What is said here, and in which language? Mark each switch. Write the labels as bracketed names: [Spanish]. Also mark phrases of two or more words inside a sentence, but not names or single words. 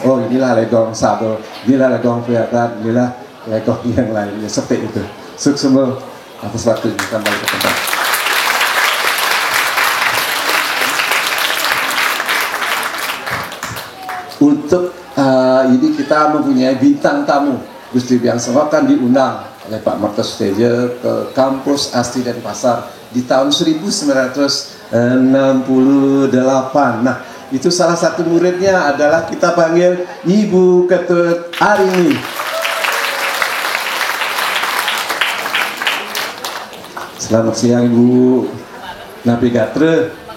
[Indonesian] Oh inilah legong sabo, inilah legong kelihatan, inilah legong yang lain, ya, seperti itu. Sukses atas waktunya, kembali ke tempat. Untuk ini kita mempunyai bintang tamu. Gusti Biang Sengok kan diundang oleh Pak Martos Teja ke kampus Asri Denpasar di tahun 1968. Nah, itu salah satu muridnya adalah kita panggil Ibu Ketut Arini. Selamat siang Ibu Navigatre.